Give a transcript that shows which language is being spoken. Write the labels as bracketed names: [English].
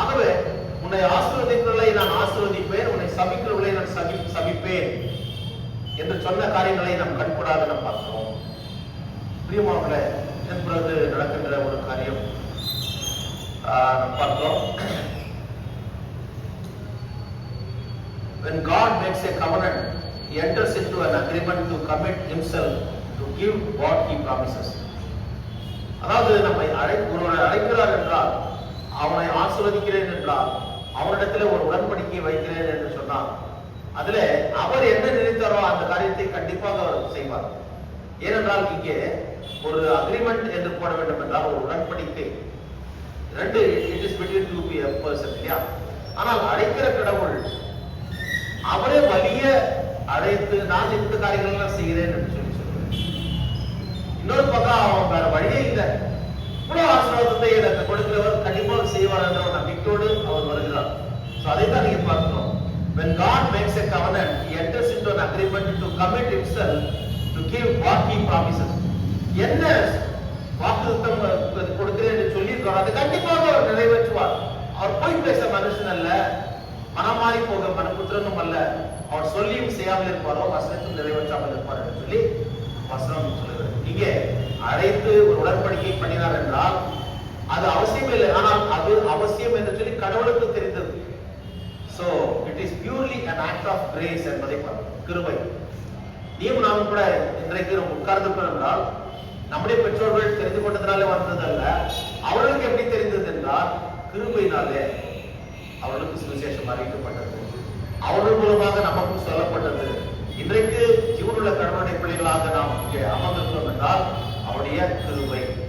[Tamil] ஆகவே உன்னை ஆசீர்வதிக்கிறவர்களை நான் ஆசீர்வதிப்பேன், உன்னை சபிக்கிறவர்களை நான் சபிப்பேன் என்று சொன்ன காரியங்களை நாம் கண்கூடாக நாம் பார்க்கிறோம். பிரியமானவர்களே, இதன் பிறகு நடக்கின்ற ஒரு காரியம் நாம் பார்க்கிறோம். [English] When God makes a covenant, He enters into an agreement to commit Himself to give what He promises. [Tamil] அதாவது நம்மை ஒருவரை அழைக்கிறார் என்றால், அவனை ஆசீர்வதிக்கிறேன் என்றால், அவரிடத்தில் ஒரு உடன்படிக்கை வைக்கிறேன் என்று சொன்னார், அதுல அவர் என்ன நினைத்தாரோ அந்த காரியத்தை கண்டிப்பாக அவர் செய்வார். ஏனென்றால் இங்கே ஒரு அக்ரிமெண்ட் என்று போட வேண்டும் என்றால் ஒரு உடன்படிக்கை, ரெண்டு, [English] it is between two person [Tamil] இல்லையா. ஆனால் அழைக்கிற கடவுள் அவரே வலிய அழைத்து நான் இந்த காரியங்கள் எல்லாம் செய்கிறேன் என்று சொல்லி சொல்றேன். இன்னொரு பக்கம் அவன் வேற வழியே இல்லை, இவ்வளவு ஆசீர்வாதத்தை எனக்கு கொடுக்கிறவர் கண்டிப்பாக செய்வார் என்ற ஒரு நம்பிக்கையோடு அவர் வருகிறார். அதைத்தான் நீங்க பார்க்கிறோம். [English] When God makes a covenant, He enters into an agreement to commit Himself to give what He promises. [Tamil] என்ன வாக்குத்தத்தம் கொடுக்கிறேன் என்று சொல்லியிருக்கார், அதை கண்டிப்பாக அவர் நிறைவேற்றுவார். அவர் போய் பேச மனுஷன் அல்ல, மனமாறி போக மனப்புத்திரனும் அல்ல. அவர் சொல்லியும் செய்யாமல் இருப்பாரோ வசனத்தும் நிறைவேற்றாமல் இருப்பார் என்று சொல்லி வசனம் சொல்லுகிறது. இங்கே அழைத்து ஒரு உடன்படிக்கை பண்ணினார் என்றால் அது அவசியம் இல்லை, ஆனால் அது அவசியம் என்று சொல்லி கடவுளுக்கு தெரிந்தது. [English] So it is purely an act of grace [Tamil] என்பதை கிருபை. நீயும் நாமும் கூட இன்றைக்கு உட்கார்ந்திருக்கிறோம் என்றால் நம்முடைய பெற்றோர்கள் தெரிந்து கொண்டதுனாலே வந்ததல்ல, அவர்களுக்கு எப்படி தெரிந்தது என்றால் கிருபையினாலே அவர்களுக்கு சுவிசேஷம் அறிவிக்கப்பட்டது, அவர்கள் மூலமாக நமக்கும் சொல்லப்பட்டது. இன்றைக்கு ஜீவனுள்ள கடவுளுடைய பிள்ளைகளாக நாம் இங்கே அமர்ந்திருக்கிறோம் என்றால் அவருடைய கிருபை.